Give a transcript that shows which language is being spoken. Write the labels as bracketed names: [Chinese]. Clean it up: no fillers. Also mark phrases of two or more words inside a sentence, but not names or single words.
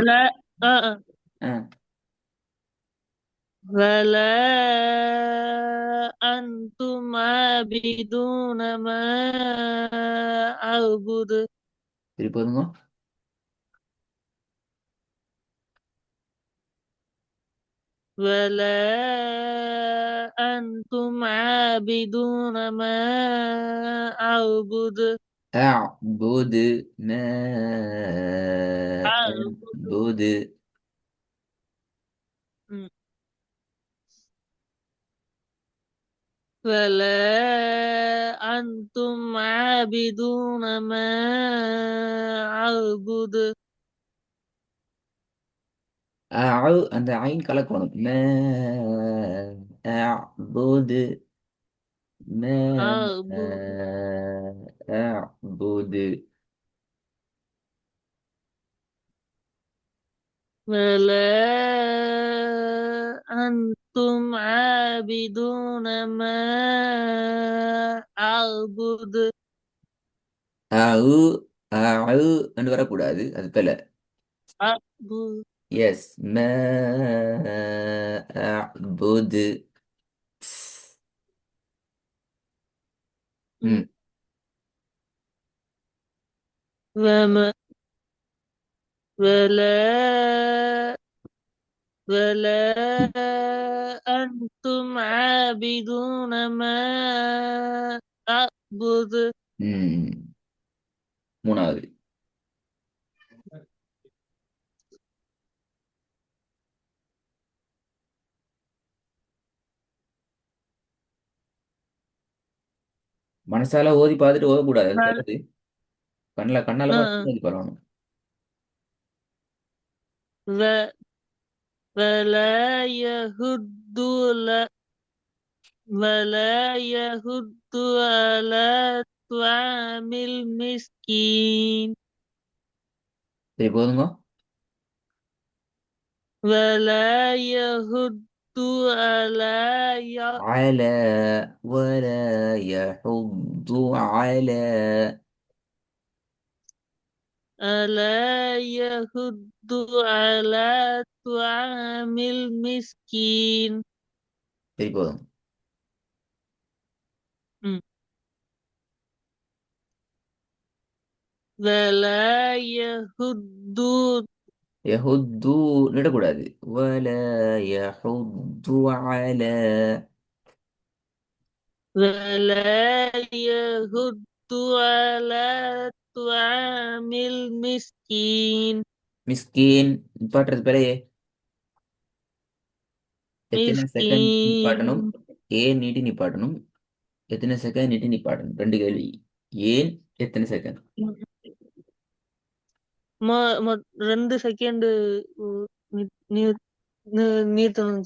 [Arabic] ولا آه. ஆ, ولا أنتم عابدون ما أعبد [Tamil] திருப்பி போதுங்க. [Arabic] ولا أنتم عابدون ما أعبد أعبد ما أعبد أعبد. ولا أنتم عابدون ما أعبد [Tamil] அந்த ஐன் கலக்கணும். [Arabic] أعبد ما أعبد أعبد. ولا أنتم عابدون ما أعبد [Tamil] அவு அவு என்று வரக்கூடாது. அது பிழை. [Arabic] أعبد [Tamil] எஸ். அபுது. ம். [Arabic] وما ولا ولا أنتم عابدون ما أعبد [Tamil] ம். 3வது. மனசால ஓதி பார்த்துட்டு ஓதக்கூடாது. அது [Arabic] ولا [Tamil] பிறகு கண்ணால பார்த்து ஓதி பரவணும். [Arabic] و- ولا يهد ولا يهد على طعام المسكين [Tamil] சரி போதுங்க. [Arabic] ولا يهد على على ولا يحض على. ألا يهد على طعام المسكين [Tamil] சரி போதும். [Arabic] م. ولا يهد [Tamil] யஹுத்து நிடக்கூடாது. [Arabic] ولا يحض على. ولا يهد على طعام المسكين [Tamil] மிஸ்கீன் நிப்பாட்டுறது பிழையே. எத்தனை செகண்ட் நிப்பாட்டணும்? [Arabic] مسكين [Tamil] ஏன் நீட்டி நிப்பாட்டணும்? எத்தனை செகண்ட் நீட்டி நிப்பாட்டணும்? 2 கேள்வி. ஏன், எத்தனை செகண்ட். ம ம 2 செகண்ட் நீர்த்தணுச்சு